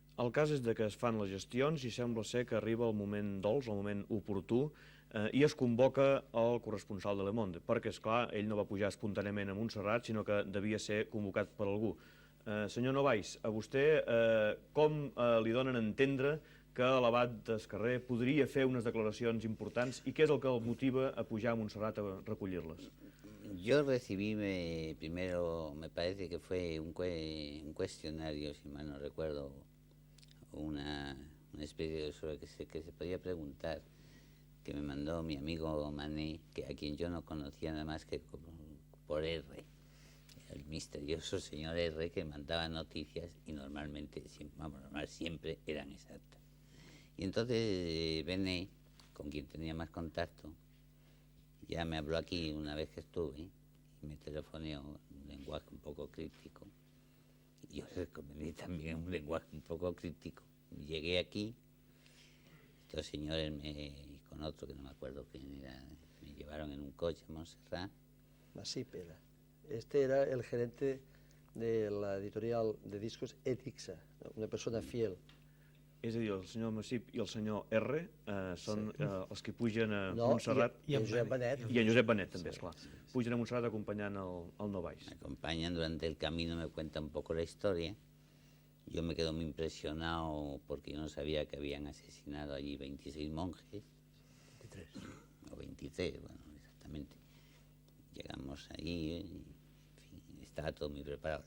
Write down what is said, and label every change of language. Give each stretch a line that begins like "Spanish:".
Catalan: El cas és que es fan les gestions i sembla ser que arriba el moment dolç, el moment oportú, i es convoca el corresponsal de Le Monde, perquè, esclar, ell no va pujar espontàniament a Montserrat, sinó que devia ser convocat per algú. Senyor Novais, a vostè com li donen a entendre que l'abat d'Escarrer podria fer unes declaracions importants i què és el que el motiva a pujar a Montserrat a recollir-les?
Spanish: Yo recibí primero, me parece que fue un cuestionario, si mal no recuerdo, una especie de sobre que se podía preguntar, que me mandó mi amigo Mané, a quien yo no conocía nada más que por R, el misterioso señor R, que mandaba noticias y normalmente, siempre eran exactas. Y entonces Bené, con quien tenía más contacto, ya me habló aquí una vez que estuve y me telefoneó en un lenguaje un poco crítico. Y yo recomendé también un lenguaje un poco crítico. Llegué aquí, estos señores con otro que no me acuerdo quién era, me llevaron en un coche a Montserrat. Masip era. Este era el gerente de la editorial de discos Etixa, una persona fiel.
Catalan: És a dir, el senyor Masip i el senyor R són els que pugen a Montserrat. I en Josep Benet. I en Josep Benet, també, esclar. Pugen a Montserrat acompanyant el Novais.
Spanish: Me acompañan durante el camino, me cuenta un poco la historia. Yo me quedo muy impresionado porque yo no sabía que habían asesinado allí 26 monjes. 23. O 23, bueno, exactamente. Llegamos allí, en fin, estaba todo muy preparado.